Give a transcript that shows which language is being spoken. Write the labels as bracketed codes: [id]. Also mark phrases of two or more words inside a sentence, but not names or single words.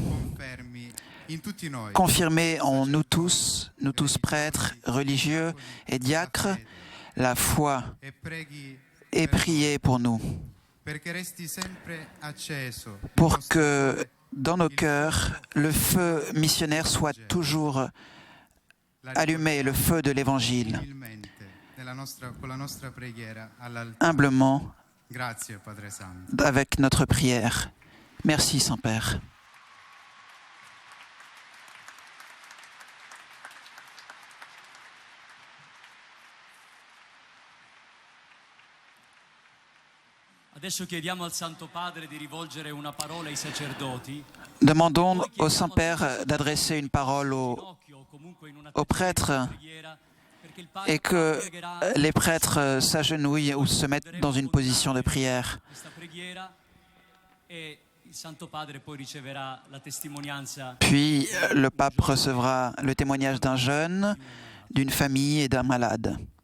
[fr] Confirmez en nous tous prêtres, religieux et diacres, la foi et priez pour nous, pour que dans nos cœurs, le feu missionnaire soit toujours allumé, le feu de l'Évangile. Humblement, avec notre prière. Merci, Saint-Père. [it] Adesso chiediamo al Santo Padre di rivolgere una parola ai sacerdoti. [fr] Demandons au Saint-Père d'adresser une parole aux prêtres et que les prêtres s'agenouillent ou se mettent dans une position de prière. Puis le pape recevra le témoignage d'un jeune, d'une famille et d'un malade.